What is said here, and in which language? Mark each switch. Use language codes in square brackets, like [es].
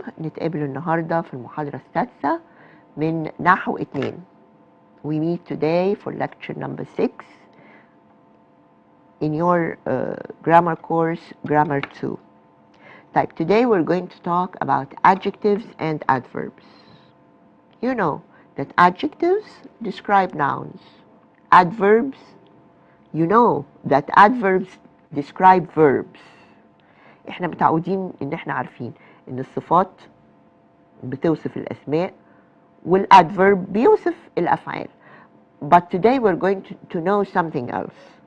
[ar] نتقابل النهاردة في المحاضرة السادسة من نحو 2. [en] We meet today for lecture number 6 in your grammar course, Grammar 2. Type today we're going to talk about adjectives and adverbs. You know that adjectives describe nouns. Adverbs, you know that adverbs describe verbs. [ar] احنا متعودين ان احنا عارفين ان الصفات بتوصف الاسماء والادفيرب بيوصف الافعال. [en] But today we're going to know something else.